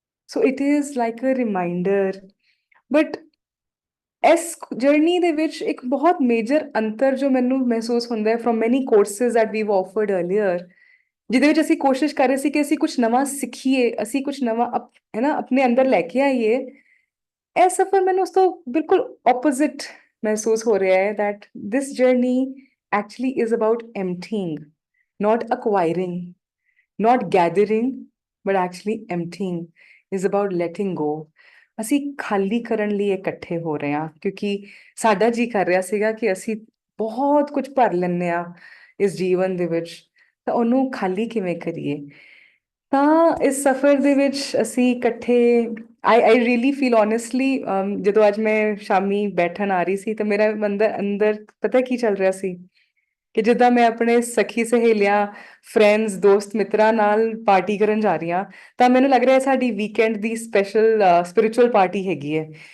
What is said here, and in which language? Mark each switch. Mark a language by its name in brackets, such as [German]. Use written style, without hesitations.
[English] So it is like a reminder. [Punjabi] But ਇਸ journey ਦੇ ਵਿੱਚ ਇੱਕ ਬਹੁਤ ਮੇਜਰ ਅੰਤਰ ਜੋ ਮੈਨੂੰ ਮਹਿਸੂਸ ਹੁੰਦਾ ਹੈ [English] from many courses that we've offered earlier, [Punjabi] ਜਿਹਦੇ ਵਿੱਚ ਅਸੀਂ ਕੋਸ਼ਿਸ਼ ਕਰ ਰਹੇ ਸੀ ਕਿ ਅਸੀਂ ਕੁਝ ਨਵਾਂ ਸਿੱਖੀਏ, ਅਸੀਂ ਕੁਝ ਨਵਾਂ ਹੈ ਨਾ ਆਪਣੇ ਅੰਦਰ ਲੈ ਕੇ ਆਈਏ। ਇਹ ਸਫ਼ਰ ਮੈਨੂੰ ਉਸ ਤੋਂ ਬਿਲਕੁਲ ਆਪੋਜ਼ਿਟ ਮਹਿਸੂਸ ਹੋ ਰਿਹਾ ਹੈ, [English] that this journey actually is about emptying, not acquiring, not gathering, but actually emptying is about letting go। [Punjabi] ਅਸੀਂ ਖਾਲੀ ਕਰਨ ਲਈ ਇਕੱਠੇ ਹੋ ਰਹੇ ਹਾਂ, ਕਿਉਂਕਿ ਸਾਡਾ ਜੀ ਕਰ ਰਿਹਾ ਸੀਗਾ ਕਿ ਅਸੀਂ ਬਹੁਤ ਕੁਝ ਭਰ ਲੈਂਦੇ ਆ ਇਸ ਜੀਵਨ ਦੇ ਵਿੱਚ, ਤਾਂ ਉਹਨੂੰ ਖਾਲੀ ਕਿਵੇਂ ਕਰੀਏ। ਤਾਂ ਇਸ ਸਫ਼ਰ ਦੇ ਵਿੱਚ ਅਸੀਂ ਇਕੱਠੇ [English] I really feel honestly, [Punjabi] ਜਦੋਂ ਅੱਜ ਮੈਂ ਸ਼ਾਮੀ ਬੈਠਣ ਆ ਰਹੀ ਸੀ ਤਾਂ ਮੇਰਾ ਅੰਦਰ ਅੰਦਰ ਪਤਾ ਕੀ ਚੱਲ ਰਿਹਾ ਸੀ, ਕਿ ਜਿੱਦਾਂ ਮੈਂ ਆਪਣੇ ਸਖੀ ਸਹੇਲੀਆਂ, ਫਰੈਂਡਸ, ਦੋਸਤ ਮਿੱਤਰਾਂ ਨਾਲ ਪਾਰਟੀ ਕਰਨ ਜਾ ਰਹੀ ਹਾਂ, ਤਾਂ ਮੈਨੂੰ ਲੱਗ ਰਿਹਾ ਸਾਡੀ ਵੀਕਐਂਡ ਦੀ ਸਪੈਸ਼ਲ ਸਪਿਰਿਚੁਅਲ ਪਾਰਟੀ ਹੈਗੀ ਹੈ।